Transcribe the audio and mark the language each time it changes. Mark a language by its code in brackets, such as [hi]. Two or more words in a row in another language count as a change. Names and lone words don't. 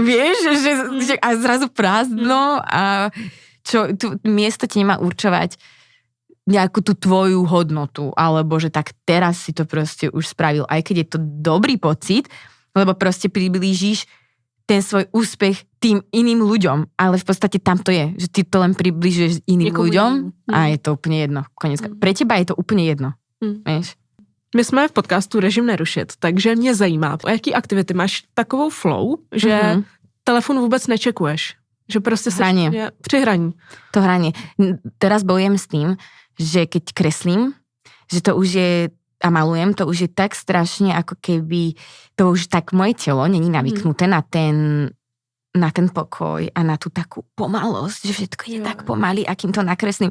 [sk] Vieš, že a zrazu prázdno a miesto ti nemá určovať nejakú tú tvoju hodnotu, alebo že tak teraz si to proste už spravil, aj keď je to dobrý pocit, lebo proste priblížiš ten svoj úspech tým iným ľuďom, ale v podstate tam to je, že ty to len priblížuješ iným ľuďom a je to úplne jedno. [cs] Konec. [sk] Pre teba je to úplne jedno. Vieš? [cs] My jsme v podcastu Režim nerušit, takže mě zajímá, o jaký aktivity máš takovou flow, že telefon vůbec nečekuješ. Že prostě se při hraní. [sk] To hranie. Teraz bojujem s tým, že keď kreslím, že to už je a malujem, to už je tak strašne, ako keby to už tak moje telo není navyknuté na ten pokoj a na tú takú pomalosť, že všetko je tak pomaly, akým to nakreslím.